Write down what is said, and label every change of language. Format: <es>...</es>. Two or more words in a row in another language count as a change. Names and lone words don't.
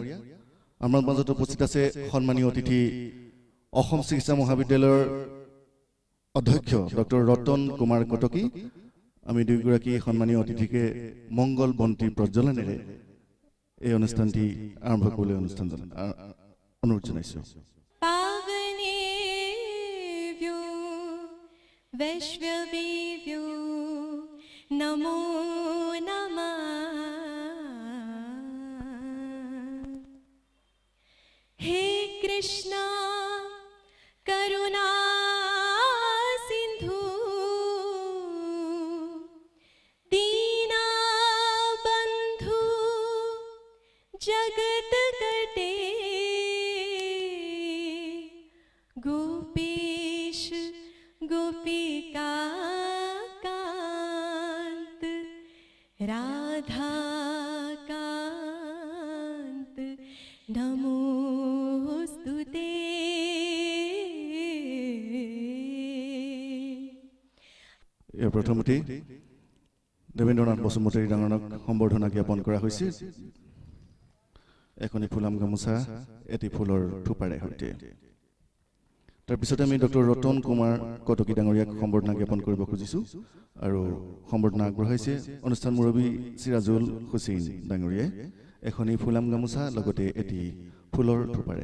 <as>আমাৰ মাজত উপস্থিত আছে সন্মানীয় অতিথি অসম চিকিৎসা মহাবিদ্যালয়ৰ অধ্যক্ষ ডক্টৰ ৰতন কুমাৰ কটকী। আমি দুয়োগৰাকী সন্মানীয় অতিথিকে মংগল বন্তি প্ৰজ্বলনেৰে এই অনুষ্ঠানটি আৰম্ভ কৰিবলৈ অনুৰোধ জনাইছোঁ।</as> <sa>वैश्ववेव्यो नमो नमः। हे कृष्णा करुणा सिंधु दीना बंधु जगत कटे गोपेश गोपिका कांत राधा कांत नमोस्तुते।</sa> <as>প্ৰথমতে দেৱেন্দ্ৰনাথ বসুমতাৰী ডাঙৰক সম্বৰ্ধনা জ্ঞাপন কৰা হৈছে एखनि ফুলাম গামোচা এটি ফুলৰ থোপাৰে সৈতে। তাৰপিছতে আমি ডক্টৰ ৰতন কুমাৰ কটকী ডাঙৰীয়াক সম্বৰ্ধনা জ্ঞাপন কৰিব খুজিছোঁ আৰু সম্বৰ্ধনা আগবঢ়াইছে অনুষ্ঠান মুৰব্বী চিৰাজুল হুছেইন ডাঙৰীয়াই এখনি ফুলাম গামোচা লগতে এটি ফুলৰ থোপাৰে।</as>